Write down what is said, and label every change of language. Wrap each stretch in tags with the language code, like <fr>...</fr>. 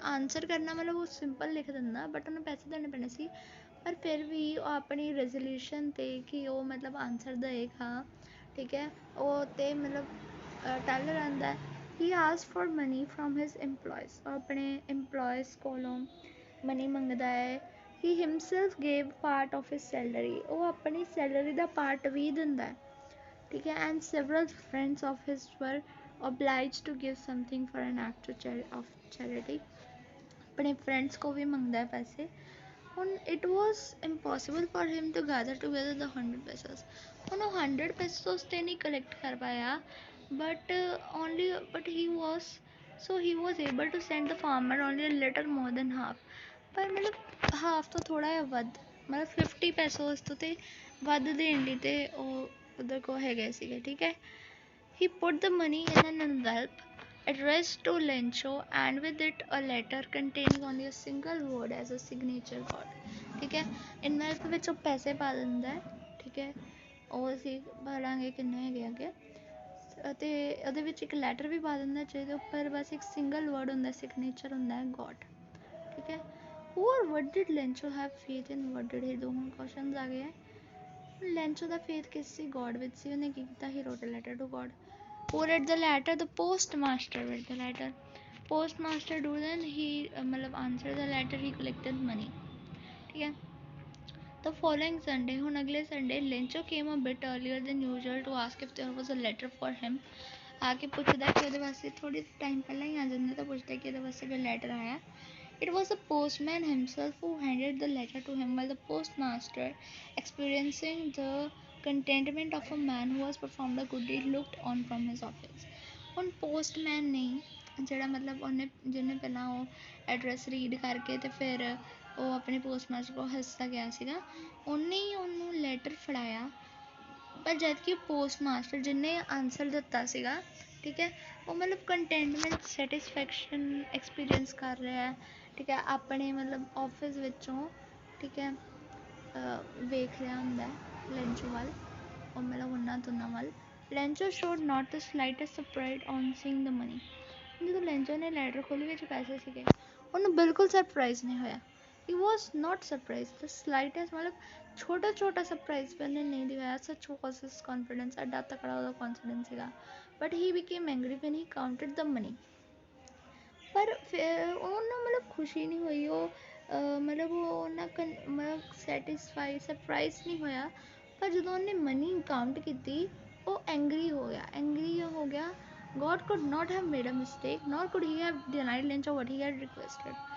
<pa>Answer ਕਰਨਾ ਮਤਲਬ ਉਹ ਸਿੰਪਲ ਲਿਖ ਦਿੰਦਾ, ਬਟ ਉਹਨੂੰ ਪੈਸੇ ਦੇਣੇ ਪੈਣੇ ਸੀ। ਪਰ ਫਿਰ ਵੀ ਉਹ ਆਪਣੀ ਰੈਜ਼ੋਲਿਊਸ਼ਨ 'ਤੇ ਕਿ ਉਹ ਮਤਲਬ ਆਨਸਰ ਦੇਵੇਗਾ, ਠੀਕ ਹੈ, ਉਹ ਤੇ ਮਤਲਬ ਟੱਲ ਰਹਿੰਦਾ।</pa> <en>he ask for money from his employees,</en> <pa>ਉਹ ਆਪਣੇ ਇੰਪਲੋਇਜ਼ ਕੋਲੋਂ ਮਨੀ ਮੰਗਦਾ ਹੈ।</pa> <en>he himself gave part of his salary,</en> <pa>ਉਹ ਆਪਣੀ salary ਦਾ part ਵੀ ਦਿੰਦਾ ਹੈ,</pa> <hi>ठीक है,</hi> <en>and several friends of his were obliged to give something for an act of charity,</en> <hi>अपने friends को भी मंगदा है पैसे।</hi> <pa>ਹੁਣ</pa> <en>it was impossible for him to gather together the 100 pesos,</en> <pa>ਹੁਣ ਉਹ 100 pesos ਤੇ ਨਹੀਂ collect ਕਰ ਪਾਇਆ,</pa> <en>but he was able to send the farmer only a little more than half,</en> <pa>ਪਰ ਮਤਲਬ ਹਾਫ ਤੋਂ ਥੋੜਾ ਜਿਹਾ ਵੱਧ, ਮਤਲਬ 50 ਪੈਸੋਸ ਤੋਂ ਤੇ ਵੱਧ ਦੇਣ ਲਈ ਤੇ ਉਹ ਉਹਦੇ ਕੋਲ ਹੈਗੇ ਸੀਗੇ, ਠੀਕ ਹੈ।</pa> <en>He put the money in an envelope addressed to Lencho and with it a letter containing only a single word as a signature card,</en> <pa>ਠੀਕ ਹੈ। envelope ਵਿੱਚ ਉਹ ਪੈਸੇ ਪਾ ਦਿੰਦਾ ਹੈ, ਠੀਕ ਹੈ, ਉਹ ਅਸੀਂ ਪਾ ਲਾਂਗੇ ਕਿੰਨੇ ਹੈਗੇ ਅੱਗੇ, ਅਤੇ ਉਹਦੇ ਵਿੱਚ ਇੱਕ ਲੈਟਰ ਵੀ ਪਾ ਦਿੰਦਾ ਜਿਹਦੇ ਉੱਪਰ ਬਸ ਇੱਕ ਸਿੰਗਲ ਵਰਡ ਹੁੰਦਾ, ਸਿਗਨੇਚਰ ਹੁੰਦਾ ਹੈ ਗੋਡ, ਠੀਕ ਹੈ।</pa> <en>Who or what did Lencho have faith in? What did he do?</en> <pa>ਹੁਣ questions ਆ ਗਏ ਹੈ। ਲੈਂਚੋ ਦਾ ਫੇਥ ਕਿਸ ਸੀ? ਗੋਡ ਵਿੱਚ ਸੀ। ਉਹਨੇ ਕੀ ਕੀਤਾ?</pa> <en>he wrote a letter to God. Who read the letter? the postmaster read the letter. postmaster do then he ਮਤਲਬ answer the letter, he collected money,</en> <pa>ਠੀਕ ਹੈ।</pa> <en>the following Sunday,</en> <pa>ਹੁਣ ਅਗਲੇ Sunday,</pa> <en>Lencho came a bit earlier than usual to ask if there was a letter for him.</en> <pa>ਆ ਕੇ ਪੁੱਛਦਾ ਕਿ ਉਹਦੇ ਵਾਸਤੇ ਥੋੜੀ ਟਾਈਮ ਪਹਿਲਾਂ ਹੀ ਆ ਜਾਂਦਾ ਤਾਂ ਪੁੱਛਦਾ ਕਿ ਉਹਦੇ ਵਾਸਤੇ ਕੋਈ ਲੈਟਰ ਆਇਆ।</pa> <en>It was the postman himself who handed the letter to him, while the postmaster, experiencing the contentment of a man who has performed a good deed, looked on from his office.</en> <pa>ਹੁਣ postman ਨੇ ਜਿਹੜਾ ਮਤਲਬ ਉਹਨੇ ਜਿਹਨੇ ਪਹਿਲਾਂ ਉਹ address read ਕਰਕੇ ਤੇ ਫਿਰ ਉਹ ਆਪਣੇ ਪੋਸਟਮਾਸਟਰ ਕੋਲ ਹੱਸਦਾ ਗਿਆ ਸੀਗਾ, ਉਹਨੇ ਹੀ ਉਹਨੂੰ ਲੈਟਰ ਫੜਾਇਆ, ਪਰ ਜਦ ਕਿ ਪੋਸਟਮਾਸਟਰ ਜਿਹਨੇ ਆਨਸਰ ਦਿੱਤਾ ਸੀਗਾ, ਠੀਕ ਹੈ, ਉਹ ਮਤਲਬ ਕੰਟੈਂਟਮੈਂਟ ਸੈਟਿਸਫੈਕਸ਼ਨ ਐਕਸਪੀਰੀਅੰਸ ਕਰ ਰਿਹਾ ਹੈ, ਠੀਕ ਹੈ, ਆਪਣੇ ਮਤਲਬ ਆਫਿਸ ਵਿੱਚੋਂ, ਠੀਕ ਹੈ, ਵੇਖ ਰਿਹਾ ਹੁੰਦਾ ਲੈਂਚੋ ਵੱਲ, ਉਹ ਮਤਲਬ ਉਹਨਾਂ ਦੋਨਾਂ ਵੱਲ।</pa> <en>Lencho showed not the slightest surprise on seeing the money,</en> <pa>ਜਦੋਂ ਲੈਂਚੋ ਨੇ ਲੈਟਰ ਖੋਲ੍ਹੀ ਵਿੱਚ ਪੈਸੇ ਸੀਗੇ, ਉਹਨੂੰ ਬਿਲਕੁਲ ਸਰਪ੍ਰਾਈਜ਼ ਨਹੀਂ ਹੋਇਆ।</pa> <en>he was not surprised the slightest,</en> <pa>ਮਤਲਬ ਛੋਟਾ ਛੋਟਾ ਸਰਪ੍ਰਾਈਜ਼ ਵੀ ਉਹਨੇ ਨਹੀਂ ਦਿਖਾਇਆ।</pa> <en>such was his confidence,</en> <pa>ਐਡਾ ਤਕੜਾ ਉਹਦਾ ਕੌਨਫੀਡੈਂਸ ਸੀਗਾ।</pa> <en>but he became angry when he counted the money,</en> <pa>ਪਰ ਫਿਰ ਉਹਨੂੰ ਮਤਲਬ ਖੁਸ਼ੀ ਨਹੀਂ ਹੋਈ, ਉਹ ਮਤਲਬ ਉਹ ਨਾ ਮਤਲਬ ਸੈਟਿਸਫਾਈ ਸਰਪ੍ਰਾਈਜ਼ ਨਹੀਂ ਹੋਇਆ, ਪਰ ਜਦੋਂ ਉਹਨੇ ਮਨੀ ਕਾਊਂਟ ਕੀਤੀ ਉਹ ਐਂਗਰੀ ਹੋ ਗਿਆ।</pa> <en>God could not have made a mistake, nor could he have denied Lynch what he had requested.</en>